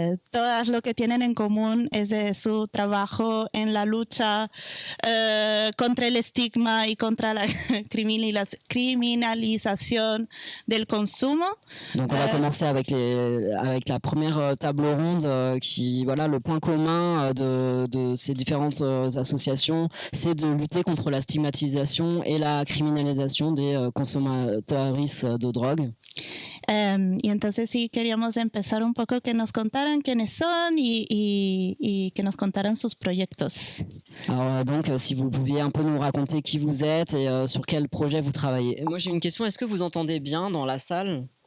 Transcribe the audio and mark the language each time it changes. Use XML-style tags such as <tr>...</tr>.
<es>Todas lo que tienen en común es de su trabajo en la lucha contra el estigma y contra la criminalización del consumo.</es> <fr>Donc on va commencer avec la première table ronde qui, voilà, le point commun de ces différentes associations, c'est de lutter contre la stigmatisation et la criminalisation des consommatrices de drogue.</fr> <es>Y entonces sí queríamos empezar un poco que nos contaran quiénes son y que nos contaran sus proyectos.</es> <fr>Alors donc si vous pouviez un peu nous raconter qui vous êtes et sur quel projet vous travaillez. Moi j'ai une question, est-ce que vous entendez bien dans la salle?</fr>